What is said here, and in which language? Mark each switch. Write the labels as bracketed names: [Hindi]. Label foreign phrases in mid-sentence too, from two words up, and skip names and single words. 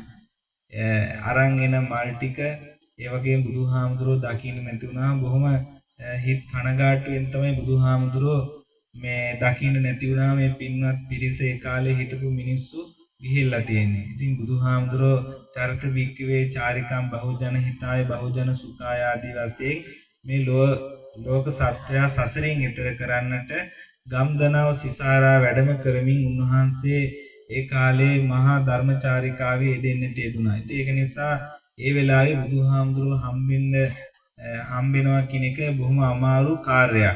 [Sinhala] අරන් එන මල් ටික ඒ වගේම බුදුහාමුදුරුවෝ දකින්න නැති වුණාම බොහොම හිත කනගාටුවෙන් තමයි බුදුහාමුදුරුවෝ මේ දකින්න නැති වුණාම මේ පින්වත් පිරිස ඒ කාලේ හිටපු මිනිස්සු ගිහිල්ලා තියෙන්නේ. ඉතින් බුදුහාමුදුරුවෝ [Pali] චරිත වික්කවේ චාරිකම් බහුජන හිතාය බහුජන සුඛාය [Sinhala] ආදී වශයෙන් මේ ලෝක සත්‍යය සසරින් ඈතර කරන්නට ගම්දනව සිසාරා වැඩම කරමින් උන්වහන්සේ ඒ කාලේ මහා ධර්මචාරිකාවේ යෙදෙන්නට යෙදුණා. ඉතින් ඒක නිසා ඒ වෙලාවේ බුදුහාමුදුරුවෝ හම්බෙනවා කියන එක බොහොම අමාරු කාර්යයක්.